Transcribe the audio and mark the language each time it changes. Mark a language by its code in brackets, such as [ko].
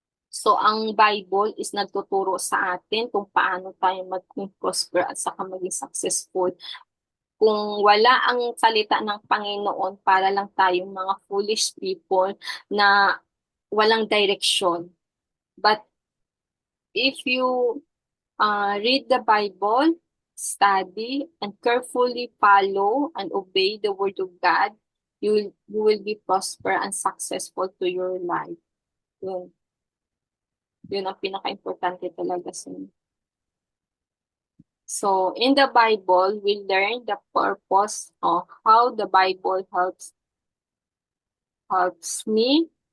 [tl] So ang Bible is nagtuturo sa atin kung paano tayo maging prosper at saka maging successful. Kung wala ang salita ng Panginoon, para lang tayong mga [en] foolish people [tl] na walang direction. [en] But if you read the Bible, study, and carefully follow and obey the Word of God, you will be prosper and successful to your life. [tl] Yun ang pinaka-importante talaga sa inyo. [en] So, in the Bible, we learn the purpose of how the Bible helps me.